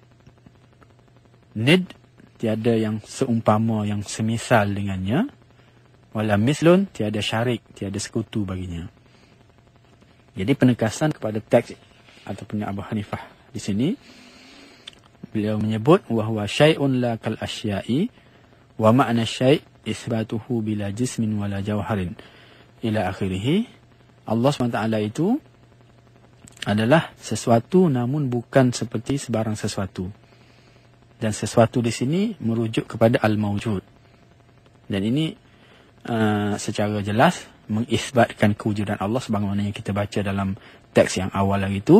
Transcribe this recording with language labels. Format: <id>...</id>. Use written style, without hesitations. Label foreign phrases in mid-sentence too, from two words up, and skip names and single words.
<ms>Nid, tiada yang seumpama, yang semisal dengannya.</ms> <ar>ولا مثل,</ar> <ms>tiada syarik, tiada sekutu baginya. Jadi penekasan kepada teks ataupun Abu Hanifah di sini beliau menyebut</ms> <ar>وهو شيء لا كالأشياء ومعنى شيء إثباته بلا جسم ولا جوهر إلى آخره.</ar> <ms>Allah SWT itu adalah sesuatu namun bukan seperti sebarang sesuatu. Dan sesuatu di sini merujuk kepada al-mawjud. Dan ini secara jelas mengisbatkan kewujudan Allah sebagaimana yang kita baca dalam teks yang awal lagi itu.</ms>